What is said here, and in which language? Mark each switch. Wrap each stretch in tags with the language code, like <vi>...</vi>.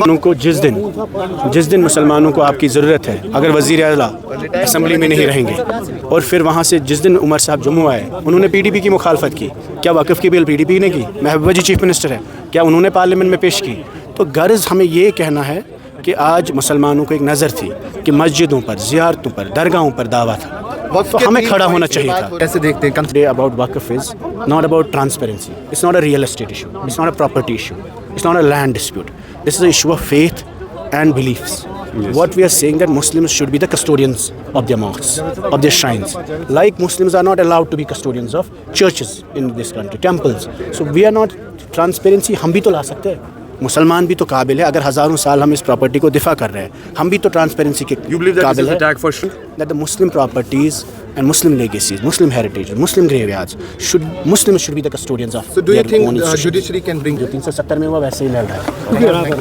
<hi>दिनों को जिस दिन मुसलमानों को आपकी ज़रूरत है, अगर वज़ीर आला असम्बली में नहीं रहेंगे और फिर वहाँ से जिस दिन उमर साहब जम्मू आए, उन्होंने PDP की मुखालफत की। क्या वक़्फ़ की बिल PDP ने की? महबूबा जी चीफ मिनिस्टर है, क्या उन्होंने पार्लियामेंट में पेश की? तो गर्ज हमें ये कहना है कि आज मुसलमानों को एक नज़र थी कि मस्जिदों पर, ज़ियारतों पर, दरगाहों पर दावा था, तो हमें खड़ा होना चाहिए था। कैसे देखते हैं?</hi> <en>Today about Waqf is not about transparency. It's not a real estate issue. It's not a property issue. It's not a land dispute. This is an issue of faith and beliefs. Yes. What we are saying that Muslims should be the custodians of their mosques, of their shrines. Like Muslims are not allowed to be custodians of churches in this country, temples. So we are not transparency.</en> <hi>हम भी तो ला सकते हैं। मुसलमान भी तो काबिल है। अगर हज़ारों साल हम इस प्रॉपर्टी को दिफा कर रहे हैं, हम भी तो ट्रांसपेरेंसी के काबिल है।</hi> <en>That the Muslim properties and Muslim legacies, Muslim heritage, Muslim graveyards Muslims should be the custodians of. So do you their think own institutions. judiciary can bring?</en> <hi>जो 370 में हुआ वैसे ही लड़ रहा है।</hi>